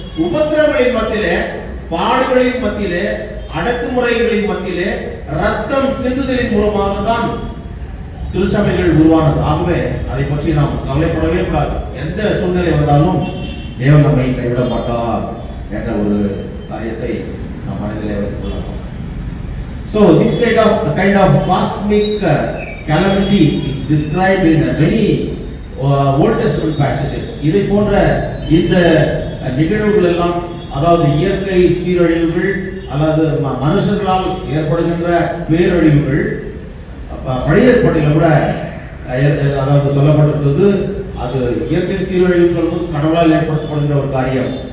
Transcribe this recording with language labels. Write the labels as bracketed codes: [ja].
[ta] உபத்திரவங்களின் மத்தியிலே, பாடுகளின் மத்தியிலே, அடக்குமுறைகளின் மத்தியிலே ரத்தம் சிந்துதலின் மூலமாக தான் திருச்சபைகள் உருவானது. ஆகவே அதை பற்றி நாம் கவலைப்படவே கூடாது. எந்த சூழ்நிலை வந்தாலும் தேவன் நம்மை கைவிட மாட்டார் என்ற ஒரு காரியத்தை நாம் மனதிலே வைத்துக் கொள்ளலாம். [en] So this kind of cosmic calamity is described in many Old Testament passages. [ta] இதை போன்ற இந்த நிகழ்வுகள் எல்லாம், அதாவது இயற்கை சீரழிவுகள் அல்லது மனுஷர்களால் ஏற்படுகின்ற பேரழிவுகள், பழைய ஏற்பாட்டில் கூட அதாவது சொல்லப்பட்டிருக்கிறது. அது இயற்கை சீரழிவு சொல்வது கடவுளால் ஏற்படுத்தப்படுகின்ற ஒரு காரியம்.